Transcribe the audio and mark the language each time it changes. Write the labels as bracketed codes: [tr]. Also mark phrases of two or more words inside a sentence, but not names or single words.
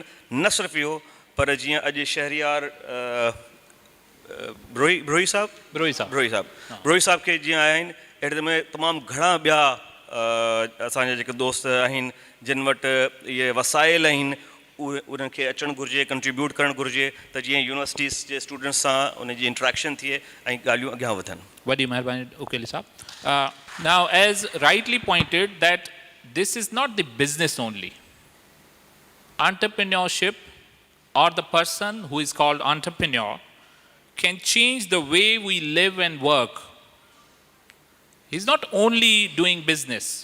[sd] न सिर्फ़ु इहो पर जीअं अॼु शहरियार ब्रोही साहब ब्रोही साहब खे जीअं आया आहिनि, अहिड़े में तमामु घणा ॿिया असांजा जेके दोस्त आहिनि जिन वटि इहे वसाइल आहिनि, उन्हनि खे अचणु घुरिजे, कंट्रीब्यूट करणु घुरिजे त जीअं यूनिवर्सिटीज़ जे स्टूडेंट्स सां उन जी इंट्रैक्शन थिए ऐं ॻाल्हियूं अॻियां वधनि. वॾी महिरबानी उकेली साहब. [en] Now, as rightly pointed, that this is not the business only. Entrepreneurship, or the person who is called entrepreneur, can change the way we live and work. He's not only doing business.